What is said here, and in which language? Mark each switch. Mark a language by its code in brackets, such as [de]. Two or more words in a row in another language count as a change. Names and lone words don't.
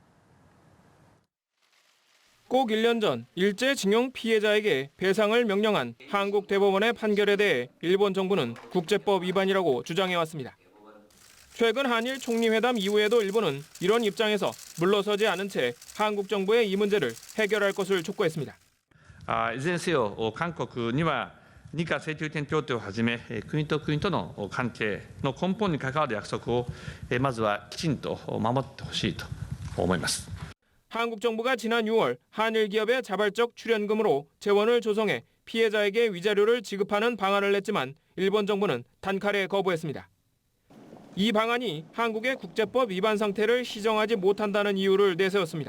[ko] 꼭 1년 전 일제징용 피해자에게 배상을 명령한 한국 대법원의 판결에 대해 일본 정부는 국제법 위반이라고 주장해왔습니다. 최근 한일 총리회담 이후에도 일본은 이런 입장에서 물러서지 않은 채 한국 정부의 이 문제를 해결할 것을 촉구했습니다. [ja] いずれにせよ韓国には日韓請求権協定をはじめ国と国との関係の根本に関わる約束をまずはきちんと守ってほしいと思います。 [ko] 한국 정부가 지난 6월 한일 기업의 자발적 출연금으로 재원을 조성해 피해자에게 위자료를 지급하는 방안을 냈지만 일본 정부는 단칼에 거부했습니다. 이 방안이 한국의 국제법 위반 상태를 시정하지 못한다는 이유를 내세웠습니다.